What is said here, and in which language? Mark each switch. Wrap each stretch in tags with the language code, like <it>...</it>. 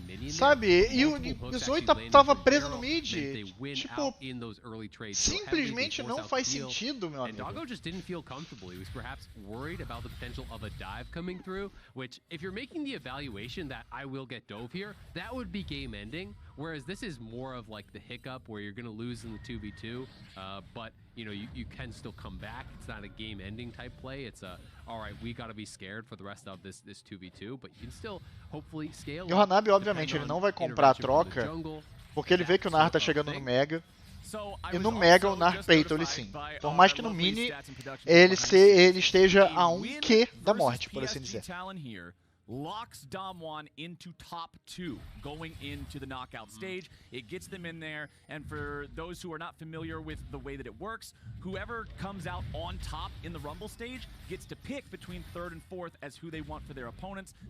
<pt>Sabe, e o Zoe tava preso no mid. Tipo, simplesmente não faz sentido, meu amigo.</pt> <en>Doggo just didn't feel comfortable. He was perhaps worried about the potential of a dive coming through, which if you're making the evaluation that I will get dove here, that would be game ending. Whereas this is more of like the hiccup where you're going to lose in the 2v2, but you know, you can still come back. It's not a game ending type play. It's a, all right, we got to be scared for the rest of this 2v2, but you can still hopefully scale.</en> <pt>E o Hanabi, obviamente, ele não vai comprar a troca Porque ele vê que o Nar tá chegando no Mega. E no Mega o Nar peita o Lee Sin. Por mais que no Mini ele esteja a 1Q da morte, por assim dizer.</pt> <en>Locks Damwon into top 2 going into the knockout stage. It gets them in there, and for those who are not familiar with the way that it works, whoever comes out on top in the Rumble stage gets to pick between 3rd and 4th as who they want for their opponents.</en>